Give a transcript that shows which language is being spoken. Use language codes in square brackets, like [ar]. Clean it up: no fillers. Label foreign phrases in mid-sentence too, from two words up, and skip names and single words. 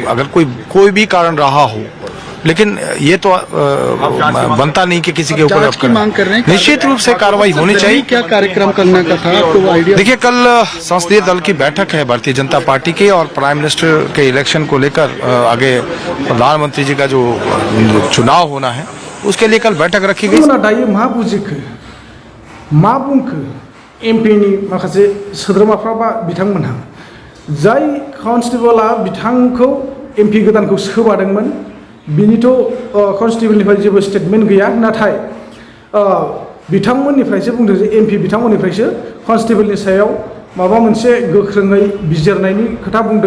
[hi] अगर कोई भी कारण रहा हो लेकिन ये तो बनता नहीं कि किसी के ऊपर मांग कर रहे हैं। निश्चित रूप से कार्रवाई होनी चाहिए। क्या कार्यक्रम करने का था आपको आइडिया? देखिए कल संसदीय दल की बैठक है भारतीय जनता पार्टी की और [en] prime minister [hi] के इलेक्शन को लेकर आगे प्रधानमंत्री जी का जो चुनाव होना है उसके लिए कल बैठक रखी गई। [brx] दायो मा बुजिखो मा बुंखो एमपिनि माखासे सोद्रोमाफ्रा बा बिथांमोनहा जाय कनस्टेबला बिथांखौ एमपि गोदानखौ सोबादोंमोन बिनिथ' कनस्टेबलनिफ्राय जेबो स्टेटमेन्ट गैया। नाथाय बिथांमोननिफ्रायसो बुंदों जे एमपि बिथांमोननिफ्रायसो कनस्टेबलनि सायाव माबा मोनसे गोख्रोङै बिजिरनायनि खोथा बुंदों।